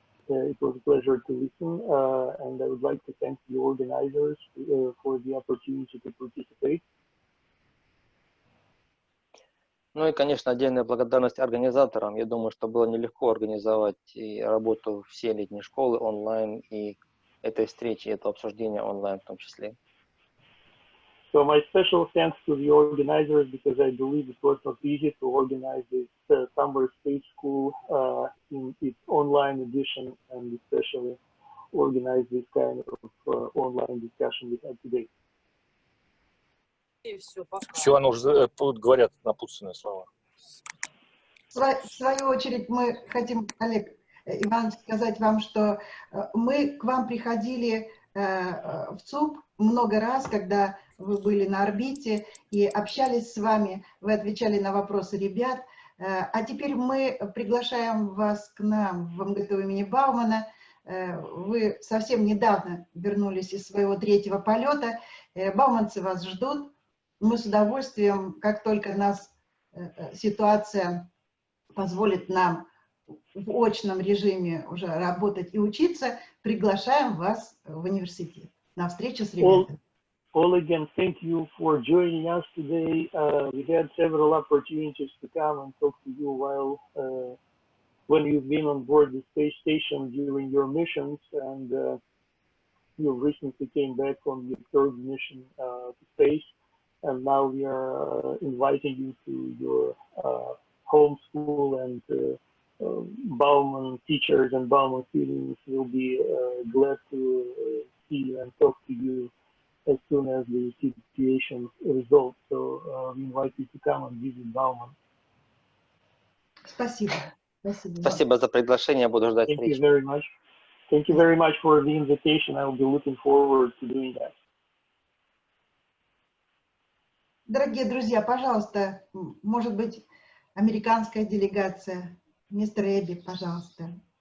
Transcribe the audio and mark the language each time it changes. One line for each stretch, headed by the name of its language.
English: It was a pleasure to listen, and I would like to thank the organizers for the opportunity to participate.
Russian: Ну и, конечно, отдельная благодарность организаторам. Я думаю, что было нелегко организовать и работу всей летней школы онлайн, и этой встречи, этого обсуждения онлайн в том числе.
English: So my special thanks to the organizers, because I believe it was not easy to organize this summer state school in its online edition, and especially organize this kind of online discussion we had today.
Russian: Все, оно уже говорят напутственные слова. В свою очередь мы хотим, Олег Иванович, сказать вам, что мы к вам приходили в ЦУП много раз, когда вы были на орбите, и общались с вами, вы отвечали на вопросы ребят. А теперь мы приглашаем вас к нам в МГТУ имени Баумана. Вы совсем недавно вернулись из своего 3-го полета. Бауманцы вас ждут. Мы с удовольствием, как только нас ситуация позволит нам в очном режиме уже работать и учиться, приглашаем вас в университет на встречу с ребятами.
English: All again, thank you for joining us today. We had several opportunities to come and talk to you while when you've been on board the space station during your missions, and you recently came back from your 3rd mission to space, and now we are inviting you to your home school, and Bauman teachers and Bauman students will be glad to see you and talk to you as soon as the situation resolves. So we invite you to come and visit Bauman.
Russian: Спасибо. Спасибо за приглашение, буду ждать
English: Thank
Russian: встречи.
English: you very much. Thank you very much for the invitation. I will be looking forward to doing that.
Russian: Дорогие друзья, пожалуйста, может быть, американская делегация, мистер Эбби, пожалуйста.